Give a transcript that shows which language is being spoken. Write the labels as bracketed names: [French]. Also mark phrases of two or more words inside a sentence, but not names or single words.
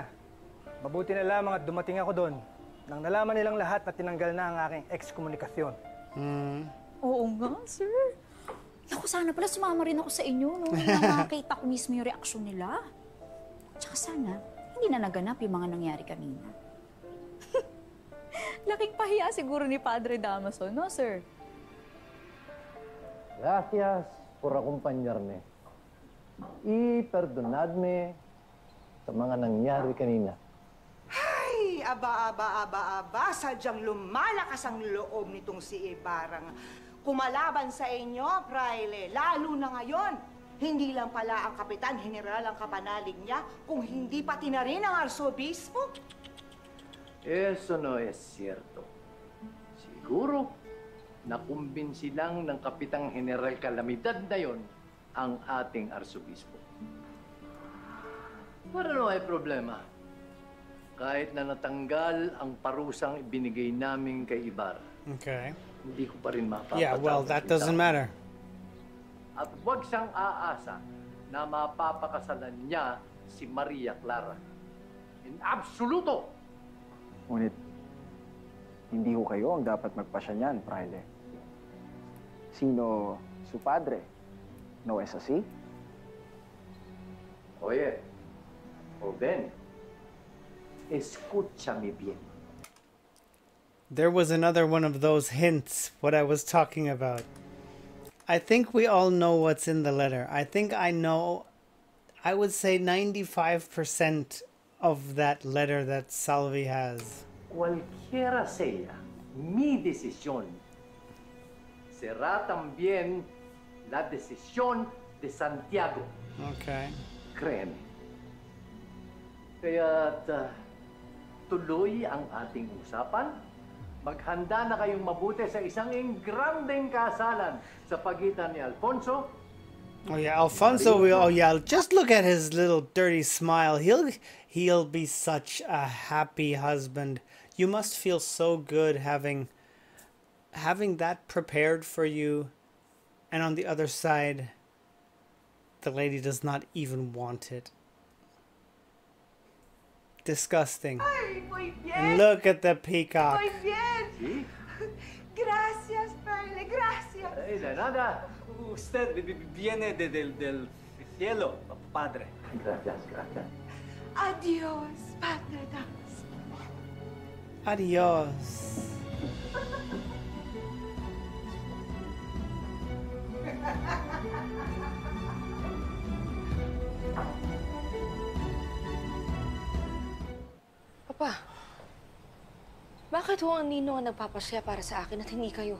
[Filipino] Mabuti na lamang at dumating ako doon nang nalaman nilang lahat na tinanggal na ang aking ex-komunikasyon. Oo nga, sir. Naku, sana pala sumama rin ako sa inyo, no? Nang makita ko mismo yung reaksyon nila. Tsaka sana, hindi na naganap yung mga nangyari kanina. Laking pahiya siguro ni Padre Damaso, no, sir? [Spanish] Gracias por acompañarme. Y perdonadme [Filipino] sa mga nangyari kanina. Ay, aba, sadyang lumalakas ang loob nitong si Ibarang. Kumalaban sa inyo, Praile, lalo na ngayon. Hindi lang pala ang Kapitan General ang kapanalig niya, kung hindi pati na rin ang Arsobispo. [Spanish] Eso no es cierto. [Filipino] Siguro, nakumbinsi lang ng Kapitang General Calamidad na yon ang ating arsobispo. [Spanish] Pero no hay problema. [Filipino] Kahit na natanggal ang parusang ibinigay namin kay Ibarra, [English] Okay. [Filipino] hindi ko pa rin mapapatawad. [English] Yeah, well, that doesn't matter. [Filipino] At huwag siyang aasa na mapapakasalan niya si Maria Clara. [Spanish] In absoluto! [Filipino] Ngunit, hindi ko kayo ang dapat magpasya niyan, Praile. [Spanish] Sino su padre? No es así? Oye, Oben, escúchame bien. [English] There was another one of those hints, what I was talking about. I think we all know what's in the letter. I think I know, I would say 95% of that letter that Salvi has. [Spanish] Cualquiera sea mi decisión, será también la decisión de Santiago. [English] Okay. [Spanish] Créeme. [Filipino] Kaya't tuloy ang ating usapan. Maghanda na kayong mabuti sa isang ingrandeng kasalan sa pagitan ni Alfonso. [English] Oh yeah, Alfonso will, oh yeah, just look at his little dirty smile. He'll be such a happy husband. You must feel so good having that prepared for you, and on the other side the lady does not even want it. Disgusting. [Spanish] Ay, muy bien. [English] And look at the peacock. [Spanish] Muy bien. Gracias, Praile, gracias. De nada. Usted viene del cielo, padre. Gracias, gracias. Adiós, Padre Damaso. Adios. [Filipino] Papa, bakit ho ang ninong ang nagpapasya para sa akin at hindi kayo?